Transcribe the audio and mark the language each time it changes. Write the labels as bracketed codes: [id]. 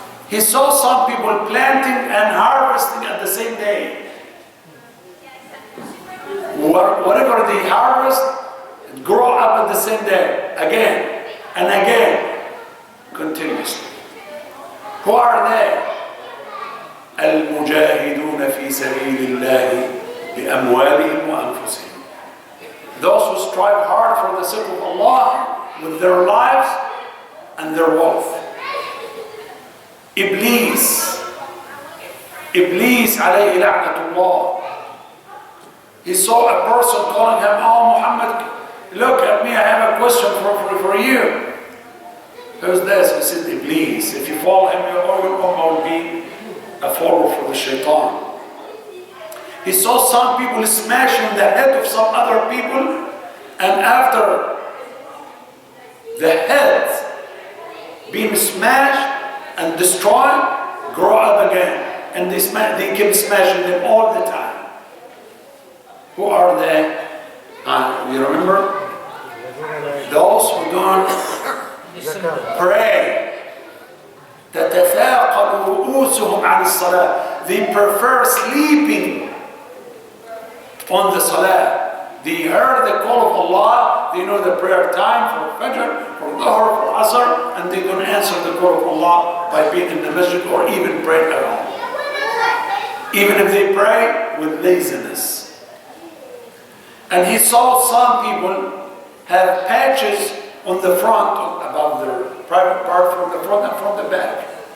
[en] He saw some people planting and harvesting at the same day. Whatever they harvest, it grow up at the same day, again and again, continuously. Who are they? [ar] المجاهدون في سبيل الله بأموالهم وأنفسهم. [en] Those who strive hard for the sake of Allah with their lives and their wealth. [ar] Iblis alayhi la'natullah. [en] He saw a person calling him, "Oh Muhammad, look at me, I have a question for you." Who's this? He said, Iblis. If you follow him, your ummah will be a follower for the shaitan. He saw some people smashing the head of some other people, and after the head being smashed and destroyed, grow up again, and they keep smashing them all the time. Who are they? You remember? Those who don't pray. [ar] تتثاقل رؤوسهم عن الصلاة. [en] They prefer sleeping on the salah. They heard the call of Allah, they know the prayer time for Fajr, for Dhuhr, for Asr, and they don't answer the call of Allah by being in the masjid or even praying at all. Even if they pray with laziness. And he saw some people have patches on the front, above their private part, from the front and from the back.